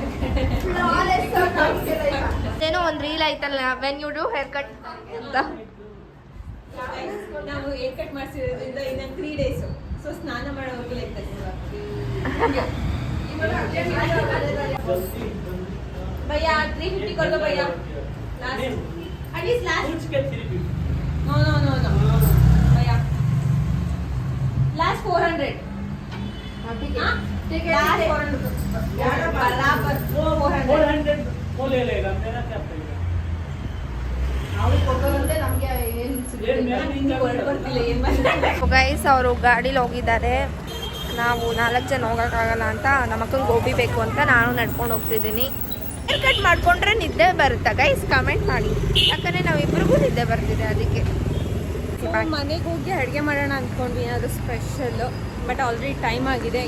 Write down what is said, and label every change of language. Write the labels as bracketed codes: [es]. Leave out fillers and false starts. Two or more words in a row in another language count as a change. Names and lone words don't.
[kn] ಏನೋ ಒಂದು ರೀಲ್ ಆಯ್ತಲ್ಲ, [en] when you do hair cut [kn] ಅಂತ. ನಾವು ಹೇರ್ ಕಟ್ ಮಾಡಿಸಿರೋದ್ರಿಂದ ಇನ್ನ 3 days. ಸೊ ಸ್ನಾನ ಮಾಡೋವರೆಗೂ ಲೆಕ್ಕ. [hi] ಭಯ್ಯಾ 350 कर दो भैया [en] last atleast last [hi] पूछ के 350 नो भैया लास्ट 400 ठीक है ठीक है लास्ट 400 बराबर 400 वो ले लेगा मेरा क्या पड़ेगा [kn] ಅವ್ರಿಗೆ ಕೊಡೋದಂತೆ ನಮಗೆ ಏನು [hi] ये मेरा नहीं [kn] ಹೊರಡು [hi] जाएगा [kn] ಬರ್ತಿಲ್ಲ ಏನ್ ಮಾಡ್ತಾರೆ ಗೈಸ್ ಅವರು ಗಾಡೀಲಿ ಹೋಗಿದ್ದಾರೆ. ನಾವು 4 ಜನ ಹೋಗೋಕ್ಕಾಗಲ್ಲ ಅಂತ ನಮ್ಮ ಅಕ್ಕಂಗೆ ಗೋಬಿ ಬೇಕು ಅಂತ ನಾನು ನಡ್ಕೊಂಡು ಹೋಗ್ತಿದ್ದೀನಿ. ಹೇರ್ ಕಟ್ ಮಾಡ್ಕೊಂಡ್ರೆ ನಿದ್ದೆ ಬರುತ್ತಾ [en] guys comment [kn] ಮಾಡಿ, ಯಾಕಂದರೆ ನಾವಿಬ್ರಿಗೂ ನಿದ್ದೆ ಬರ್ತಿದೆ ಅದಕ್ಕೆ. ಮನೆಗೆ ಹೋಗಿ ಅಡುಗೆ ಮಾಡೋಣ ಅಂದ್ಕೊಂಡ್ವಿ ಏನಾದರೂ ಸ್ಪೆಷಲ್, [en] but already time [kn] ಆಗಿದೆ.